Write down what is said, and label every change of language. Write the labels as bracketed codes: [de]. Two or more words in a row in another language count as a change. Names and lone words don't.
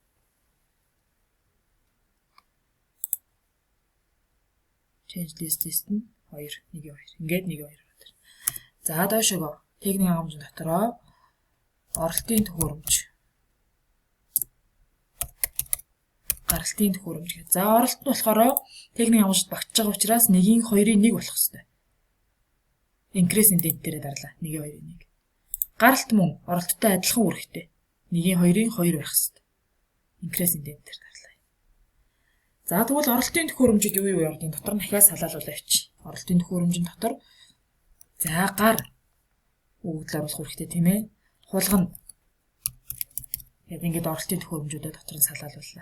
[en] Change list [mn] нь 2 1 2. Ингээд 1 2 ороод. За доошоо техник хангамж дотроо оролтын төхөөрөмж. Гаралтын төхөөрөмж гэж. За оролт нь болохоор техник хангамжид багтж байгаа учраас 1-ийн 2-ийн 1 болох хэвээр. [en] Increase indent [mn] дээр дарлаа. 1 2-ийн 1. Гаралт мөн оролттой адилхан үүрэгтэй. 1-ийн 2-ийн 2 байх хэвээр. [en] Increase indent [mn] дээр дарлаа. За тэгвэл оролтын төхөөрөмжид юу юу явагдгийг дотор нь дахиад салаалуулаа явчих. оролтын төхөөрөмжийн дотор за гар өгөгдөл оруулах хэрэгтэй тийм ээ. Хулгана. Тэгээд ингээд оролтын төхөөрөмжүүдэд дотор нь салаалууллаа.